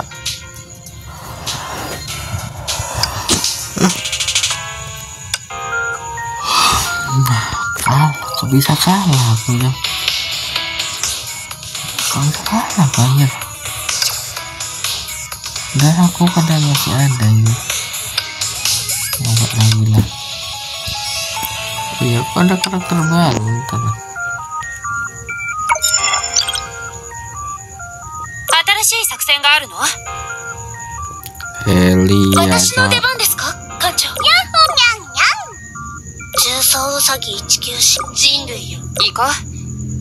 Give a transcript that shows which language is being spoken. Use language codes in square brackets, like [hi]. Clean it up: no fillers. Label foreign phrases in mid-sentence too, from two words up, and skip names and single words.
[id] Kok bisa kalah aku ya, kok bisa kalah banyak, dan aku kadang masih ada ini nggak lagi lah. Iya, aku ada karakter baru ntar. [ja] 新しい作戦があるの？ [id] Heli [ja] 私の [id] aja. [ja] 出番ですか、艦長。やっほにゃんにゃん。重曹ウサギ194人類よ。行こう。